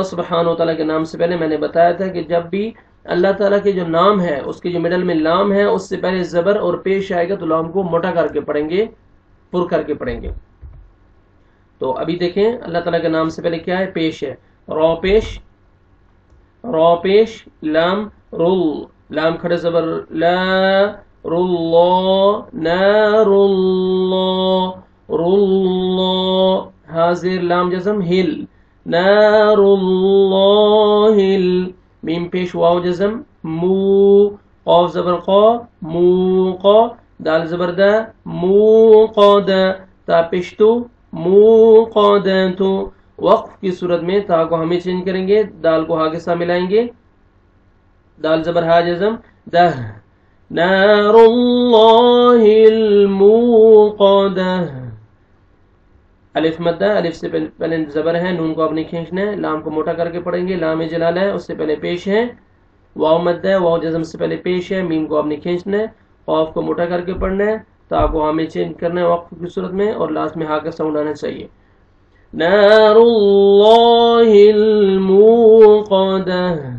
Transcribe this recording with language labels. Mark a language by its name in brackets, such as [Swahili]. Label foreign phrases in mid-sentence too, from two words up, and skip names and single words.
[Arabic] سبحانہ وتعالی [Urdu] کے نام سے پہلے میں نے بتایا تھا کہ جب بھی اللہ تعالیٰ کے جو نام ہے اس کے جو مڈل میں لام ہے اس سے پہلے زبر اور پیش آئے گا تو لام کو موٹا کر کے پڑھیں گے پر کر کے پڑھیں گے تو ابھی دیکھیں اللہ تعالیٰ کے نام سے پہلے کیا ہے پیش ہے را پیش لام رل لام کھڑے زبر لا رلہ نار اللہ رلہ حاضر لام جزم ہل نار اللہ ہل میم پیش واو جزم مو قاف زبر قا مو قا دال زبر دا مو قادا تا پشتو مو قادتو وقف کی صورت میں تا کو ہمیں چینج کریں گے دال کو ہا کے ساتھ ملائیں گے دال زبر ہا جزم دہ [Arabic] نار اللہ الموقدہ [Urdu] الف مدہ الف سے پہلے زبر ہے نون کو آپ نے کھینچنا ہے لام کو موٹا کر کے پڑھیں گے لام جلالہ ہے اس سے پہلے پیش ہے واو مدہ ہے واو جزم سے پہلے پیش ہے میم کو آپ نے کھینچنا ہے قاف کو موٹا کر کے پڑھنا ہے تا کو ہمیں چینج کرنا ہے وقف کی صورت میں اور لاسٹ میں ہا کا ساؤنڈ آنا چاہیے [Arabic] نار اللہ الموقدہ